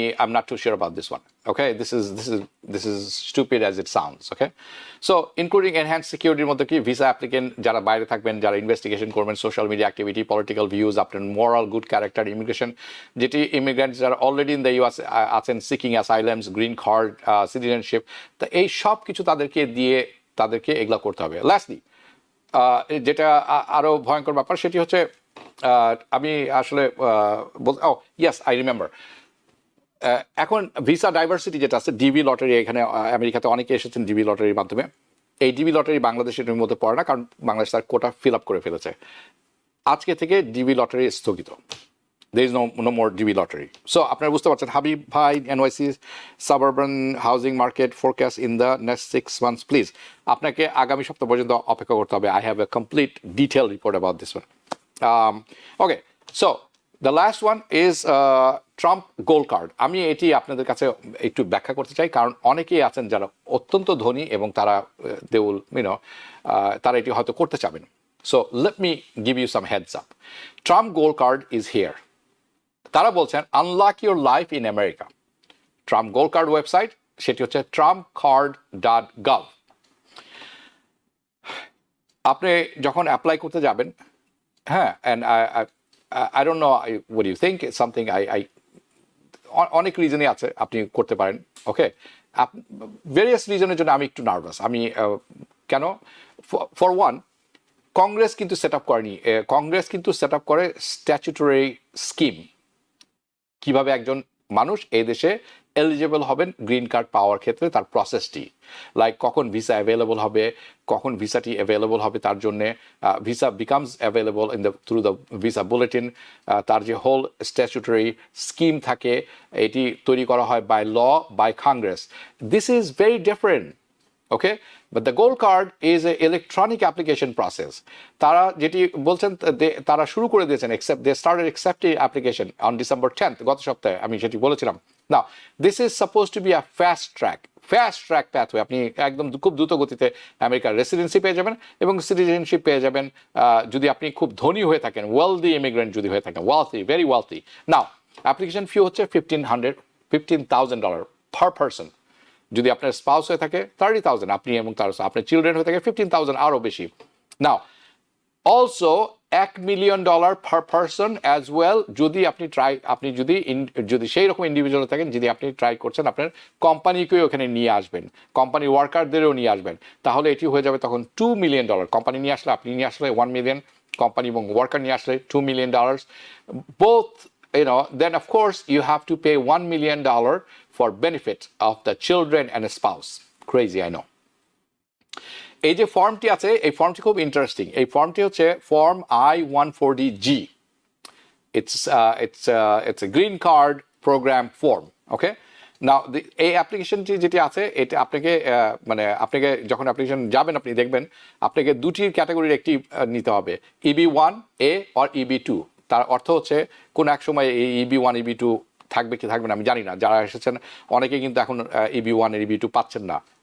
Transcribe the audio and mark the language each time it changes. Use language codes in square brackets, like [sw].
[en] I'm not too sure about this one. Okay, this is stupid as it sounds. Okay, so including enhanced security [bn] মধ্যে কি visa applicant যারা বাইরে থাকবেন, যারা investigation করবেন, social media activity, political views, আপনার moral good character, immigration, যেটি immigrants যারা অলরেডি ইন দ্য ইউএস আছেন, সিকিং অ্যাসাইলামস, গ্রিন কার্ড, সিটিজেনশিপ, তো এই সব কিছু তাদেরকে দিয়ে তাদেরকে এগুলা করতে হবে। লাস্টলি যেটা আরো ভয়ঙ্কর ব্যাপার সেটি হচ্ছে আমি আসলে [en] yes I remember [bn] এখন ভিসা ডাইভার্সিটি যেটা আছে ডিবি লটারি, এখানে আমেরিকাতে অনেকে এসেছেন ডিবি লটারির মাধ্যমে। এই ডিবি লটারি বাংলাদেশের মধ্যে পড়ে না, কারণ বাংলাদেশ তার কোটা ফিল আপ করে ফেলেছে। আজকে থেকে ডিবি লটারি স্থগিত, [en] there is no more DB lottery. So [bn] আপনারা বুঝতে পারছেন হাবিব ভাই, [en] NYC suburban housing market forecast in the next 6 months please. [bn] আপনাকে আগামী সপ্তাহ পর্যন্ত অপেক্ষা করতে হবে। [en] I have a complete detailed report about this one. Okay, so the last one is Trump gold card. [bn] আমি এটি আপনাদের কাছে একটু ব্যাখ্যা করতে চাই, কারণ অনেকেই আছেন যারা অত্যন্ত ধনী এবং তারা [en] they will, you know, [bn] তারা এটি হয়তো করতে চাবেন। [en] So let me give you some heads up. Trump gold card is here. [bn] তারা বলছেন [en] Unlock your life in America. [bn] Trump gold card website সেটি হচ্ছে trumpcard.gov। আপনি যখন অ্যাপ্লাই করতে যাবেন, হ্যাঁ, [en] and I don't know what you think, [bn] something I অনেক রিজনই আছে আপনি করতে পারেন। ওকে, ভেরিয়াস রিজনের জন্য আমি একটু নার্ভাস। আমি কেন? [en] for one, [bn] কংগ্রেস কিন্তু সেট আপ করেনি। কংগ্রেস কিন্তু সেট আপ করে স্ট্যাচুটরি স্কিম, কিভাবে একজন মানুষ এই দেশে এলিজিবল হবেন গ্রিন কার্ড পাওয়ার ক্ষেত্রে, তার প্রসেসটি, লাইক কখন ভিসা অ্যাভেলেবল হবে, কখন ভিসাটি অ্যাভেলেবল হবে তার জন্যে, [en] visa becomes available in the through the visa bulletin, [bn] তার যে হোল স্ট্যাচুটরি স্কিম থাকে, এটি তৈরি করা হয় [en] By law, by Congress. This is very different. Okay, but the gold card is an electronic application process. [bn] তারা যেটি বলছেন তারা শুরু করে দিয়েছেন, [en] they started accepting application on December 10th, [bn] গত সপ্তাহে আমি সেটি বলেছিলাম। [en] Now, this is supposed to be a fast track pathway. [bn] আপনি একদম খুব দ্রুত গতিতে আমেরিকার রেসিডেন্সি পেয়ে যাবেন এবং সিটিজেনশিপ পেয়ে যাবেন যদি আপনি খুব ধনী হয়ে থাকেন, ওয়েলদি ইমিগ্রেন্ট যদি হয়ে থাকেন, [en] Very wealthy. Now application fee হচ্ছে $15,000 per person। [bn] যদি আপনার স্পাউস হয়ে থাকে 30,000, আপনি এবং তার আপনার চিলড্রেন হয়ে থাকে 15,000, আরও বেশি। নাও also $1 million [en] per person as well, [bn] যদি আপনি যদি সেই রকম ইন্ডিভিজুয়াল থাকেন, যদি আপনি ট্রাই করছেন আপনার কোম্পানিকেও ওখানে নিয়ে আসবেন, কোম্পানি ওয়ার্কারদেরও নিয়ে আসবেন, তাহলে এটি হয়ে যাবে তখন $2 million। কোম্পানি নিয়ে আসলে, আপনি নিয়ে আসলে 1 million, কোম্পানি এবং ওয়ার্কার নিয়ে আসলে $2 million। [en] Both, you know, then of course you have to pay $1 million for benefit of the children and a spouse. Crazy, I know. [bn] এই যে ফর্মটি আছে, এই ফর্মটি খুব ইন্টারেস্টিং। এই ফর্মটি হচ্ছে form I-140G। [en] It's a green card program form. [bn] Okay, now এই অ্যাপ্লিকেশনটি যেটি আছে, এটা আপনাকে আপনাকে যখন অ্যাপ্লিকেশন যাবেন, আপনি দেখবেন আপনাকে দুটি ক্যাটাগরির একটি নিতে হবে, EB1A or EB2। তার অর্থ হচ্ছে কোন এক সময় এই EB1 EB2 থাকবে কি থাকবে না আমি জানি না। যারা এসেছেন অনেকে কিন্তু এখন EB1 এর EB2 পাচ্ছেন না।